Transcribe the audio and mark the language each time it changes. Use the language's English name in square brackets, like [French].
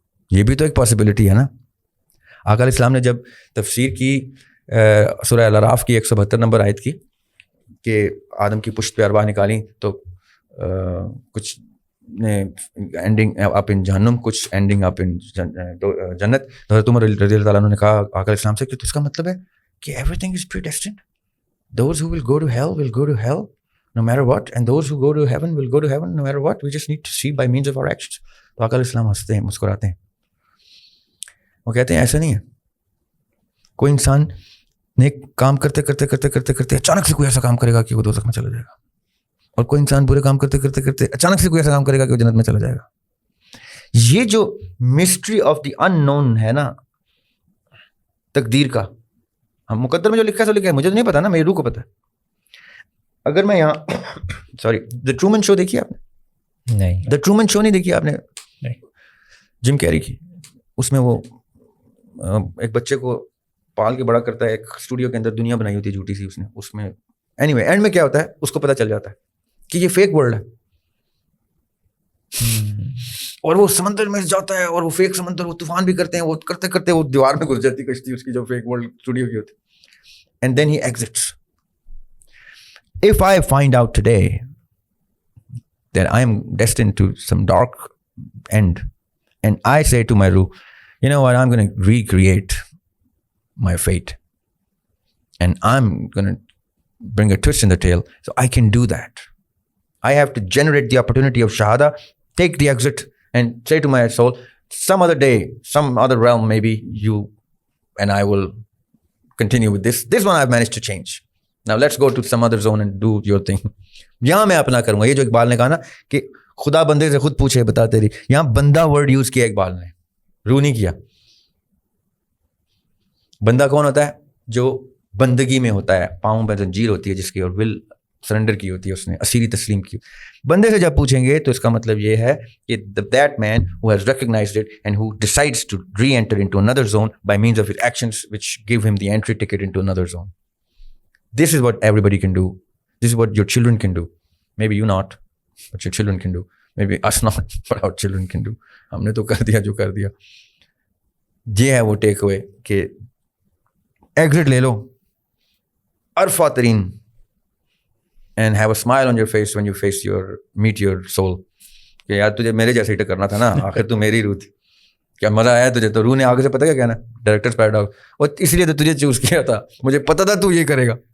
[Urdu] یہ بھی تو ایک پاسبلٹی ہے نا. آقا علیہ السلام نے جب تفسیر کی سورہ الاعراف کی 172 نمبر آیت کی کہ آدم کی پشت پہ ارواح نکالی تو کچھ نے [English] ending up in [Urdu] جہنم, کچھ اینڈنگ اپ ان جنت. حضرت عمر رضی اللہ تعالیٰ عنہ نے کہا آقا علیہ السلام سے کہ تو اس کا مطلب ہے کہ [English] Everything is predestined. Those who will go to hell will go to hell no matter what, and those who go to heaven will go to heaven no matter what. We just need to see by means of our actions. [Urdu] تو آقا علیہ السلام ہنستے ہیں, مسکراتے ہیں. وہ کہتے ہیں ایسا نہیں ہے. کوئی انسان نیک کام کرتے کرتے کرتے کرتے کرتے اچانک سے کوئی ایسا کام کرے گا کہ وہ دوزخ میں چلا جائے گا, اور کوئی انسان برے کام کرتے کرتے کرتے اچانک سے کوئی ایسا کام کرے گا کہ وہ جنت میں چلا جائے گا. یہ جو مسٹری آف دی ان نون ہے نا تقدیر کا, ہم مقدر میں جو لکھا ہے سو لکھا ہے, مجھے تو نہیں پتا نا, میری روح کو پتا ہے. اگر میں یہاں سوری دا ٹرومن شو دیکھی آپ نے؟ نہیں. دا ٹرومن شو نہیں دیکھی آپ نے؟ نہیں. جم کیری کی. اس میں وہ ایک بچے کو پال کے بڑا کرتا ہے, ایک اسٹوڈیو کے اندر دنیا بنائی ہوتی ہے جھوٹی سی اس نے. اس میں اینی وے اینڈ میں کیا ہوتا ہے اس کو پتہ چل جاتا ہے کہ یہ فیک ورلڈ ہے, اور وہ سمندر میں جاتا ہے, اور وہ فیک سمندر, وہ طوفان بھی کرتے ہیں, وہ کرتے کرتے وہ دیوار میں گھس جاتی کشتی اس کی جو فیک ورلڈ اسٹوڈیو کی ہوتی. [English] And then he exits. If I find out today that I am destined to some dark end, and I say to my ruh, you know what, I'm going to recreate my fate, and I'm going to bring a twist in the tail, so I can do that. I have to generate the opportunity of shahada, take the exit, and say to my soul, some other day, some other realm, maybe you and I will continue with this. This one I've managed to change. Now let's go to some other zone and do your thing. [Urdu] یہاں میں اپنا کروں گا. یہ جو اقبال نے کہا نا کہ خدا بندے سے خود پوچھے بتا تیری, یہاں بندہ ورڈ یوز کیا اقبال نے, روح نہیں کیا. بندہ کون ہوتا ہے؟ جو بندگی میں ہوتا ہے, پاؤں پہ زنجیر ہوتی ہے جس کی, اور ول سرنڈر کی ہوتی ہے, اس نے اسیری تسلیم کی. بندے سے جب پوچھیں گے تو اس کا مطلب یہ ہے کہ [English] that man who has recognized it and who decides to re-enter into another zone by means of his actions which give him the entry ticket into another zone. This is what everybody can do. This is what your children can do. Maybe you not, but your children can do. Maybe us not, but our children can do. [Urdu] ہم نے تو کر دیا جو کر دیا. یہ ہے وہ ٹیک اوے کہ ایگزٹ لے لو ارفع ترین, [English] and have a smile on your face when you meet your soul. [Urdu] کہ یار تجھے میرے جیسے ہی کرنا تھا نا, آخر تو میری روح تھی. کیا مزہ آیا تجھے؟ تو روح نے آگے سے پتہ کیا کہنا, ڈائریکٹرز پیراڈاکس, اور اس لیے تو تجھے چوز کیا تھا, مجھے پتا تھا تو یہ کرے گا.